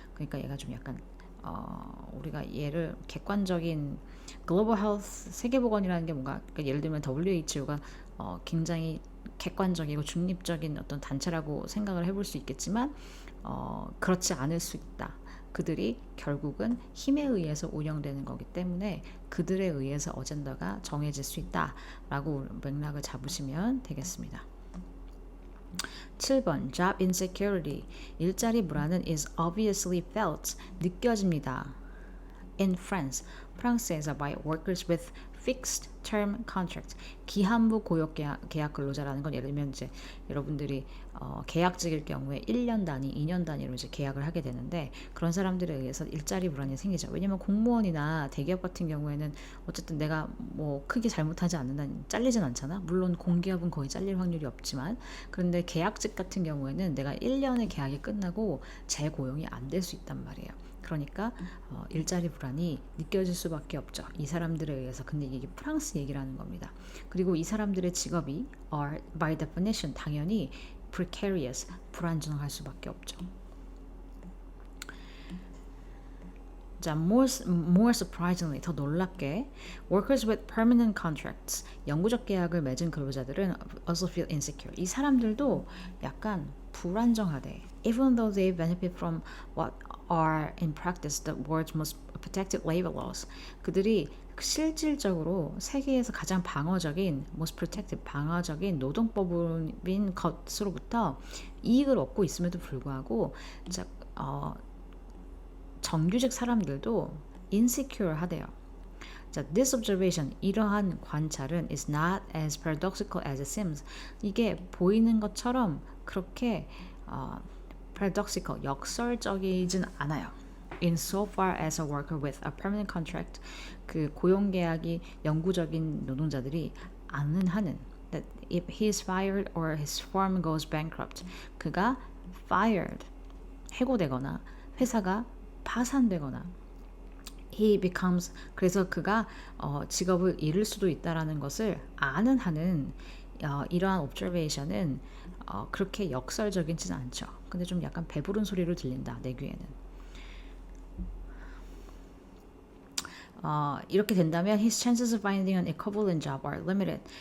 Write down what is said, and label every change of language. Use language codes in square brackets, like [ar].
[ko] 그러니까 얘가 좀 약간 우리가 얘를 객관적인 글로벌 헬스, 세계보건이라는 게 뭔가, 그러니까 예를 들면 WHO가 굉장히 객관적이고 중립적인 어떤 단체라고 생각을 해볼 수 있겠지만 그렇지 않을 수 있다. 그들이 결국은 힘에 의해서 운영되는 거기 때문에 그들에 의해서 어젠다가 정해질 수 있다라고 맥락을 잡으시면 되겠습니다. [en] 7번 Job insecurity, [ko] 일자리 불안은 [en] is obviously felt, [ko] 느껴집니다. [en] In France, [ko] 프랑스에서 [en] by workers with fixed term contract, [ko] 기한부 고용 계약 근로자라는 건 예를 들면 이제 여러분들이 계약직일 경우에 1년 단위, 2년 단위로 이제 계약을 하게 되는데 그런 사람들에 의해서 일자리 불안이 생기죠. 왜냐면 공무원이나 대기업 같은 경우에는 어쨌든 내가 뭐 크게 잘못하지 않는다면 잘리진 않잖아. 물론 공기업은 거의 잘릴 확률이 없지만, 그런데 계약직 같은 경우에는 내가 1년의 계약이 끝나고 재고용이 안 될 수 있단 말이에요. 그러니까 일자리 불안이 느껴질 수밖에 없죠. 이 사람들에 의해서. 근데 이게 프랑스 얘기라는 겁니다. 그리고 이 사람들의 직업이 [en] are by definition [ko] 당연히 precarious, 불안정할 수밖에 없죠. [en] 자, more surprisingly, [ko] 더 놀랍게 [en] workers with permanent contracts, [ko] 영구적 계약을 맺은 근로자들은 [en] also feel insecure. [ko] 이 사람들도 약간 불안정하대. [en] Even though they benefit from what are in practice the world's most protected labor laws. [ko] 그들이 실질적으로 세계에서 가장 방어적인 [en] most protected, [ko] 방어적인 노동법인 것으로부터 이익을 얻고 있음에도 불구하고 자, 정규직 사람들도 insecure 하대요. [en] 자, this observation, [ko] 이러한 관찰은 [en] is not as paradoxical as it seems. [ko] 이게 보이는 것처럼 그렇게 paradoxical, 역설적이진 않아요. [en] Insofar as a worker with a permanent contract, [ko] 그 고용계약이 영구적인 노동자들이 아는 한은 [en] that if he is fired or his firm goes bankrupt, [ko] 그가 fired, 해고되거나 회사가 파산되거나 [en] he becomes, [ko] 그래서 그가 직업을 잃을 수도 있다라는 것을 아는 한은 이러한 observation은 그렇게 역설적이지는 않죠. 근데 좀 약간 배부른 소리로 들린다 내 귀에는. 이렇게 된다면 [en] his chances of finding an equivalent job are limited.